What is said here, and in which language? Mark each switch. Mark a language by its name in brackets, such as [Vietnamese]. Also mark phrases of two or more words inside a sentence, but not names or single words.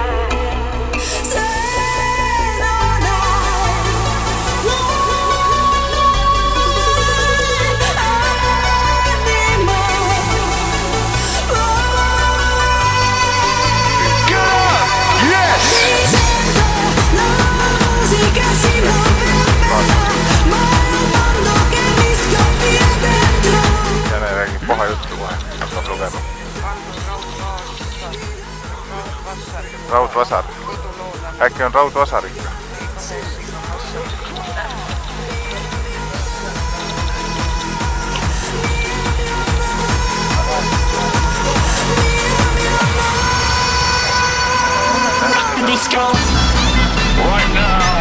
[Italian] Se non hai animo, [English] yes! [Italian] mi sento la musica si muove, ma un mondo che mi scoppia dentro. [Estonian] Jääne räägib paha juttu kohe, hakkab lugema. Raudvasar. Äkki on Raudvasar ikka? [English] Disco right now.